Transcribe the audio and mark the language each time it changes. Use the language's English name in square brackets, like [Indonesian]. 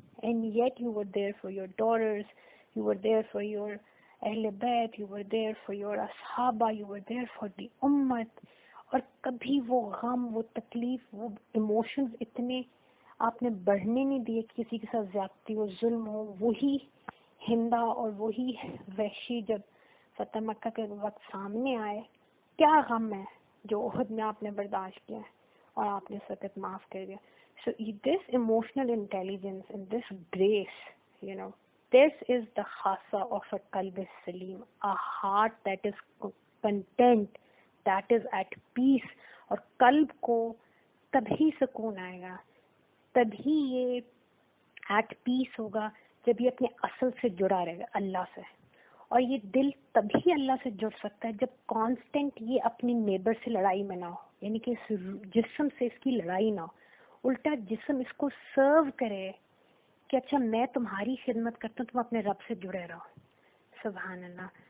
[English] And yet you were there for your daughters, you were there for your Ahl Bayt, you were there for your Ashaba, you were there for the Ummat. [Urdu] اور کبھی وہ غم, وہ تکلیف, وہ emotions اتنے آپ نے بڑھنے نہیں دیے کہ کسی کے ساتھ زیادتی ہو, ظلم ہو. وہی ہندا اور وہی وحشی جب فتح مکہ کے وقت سامنے آئے, کیا غم ہے جو احد میں آپ نے برداشت کیا اور آپ نے سخت معاف کر دیا. [English] So this emotional intelligence and this grace, this is the khasa of a qalb salim, a heart that is content, that is at peace. [Urdu] اور قلب کو تبھی سکون آئے گا, تبھی یہ ایٹ پیس ہوگا جب یہ اپنے اصل سے جڑا رہے گا, اللہ سے. اور یہ دل تبھی اللہ سے جڑ سکتا ہے جب کانسٹنٹ یہ اپنی نیبر سے لڑائی میں نہ ہو, یعنی کہ اس جسم سے اس کی لڑائی نہ ہو, الٹا جسم اس کو سرو کرے کہ اچھا میں تمہاری خدمت کرتا ہوں, تم اپنے رب سے جڑے رہو. سبحان اللہ.